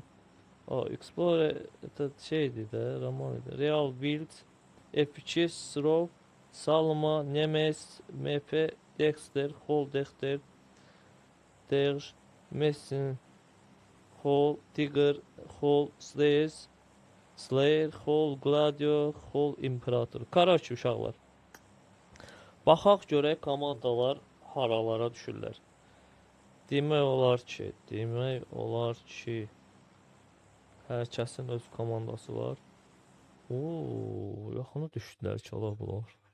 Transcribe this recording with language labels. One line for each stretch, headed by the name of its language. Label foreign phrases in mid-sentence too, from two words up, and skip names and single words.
Azerbaijani: X Poli şeydi də, Ramal idi. Real Wild, F2, Srov, Salma, Nemes, MP, Dexter, Hol Dexter, Derj, Messin, Hol, Tiger, Hol, Slayer, Hol, Gladio, Hol, Imperator. Karaç uşaqlar. Baxaq görək komandalar haralara düşürlər. Demək olar ki, hər kəsin öz komandası var. Yaxına düşdülər ki, ola bunlar.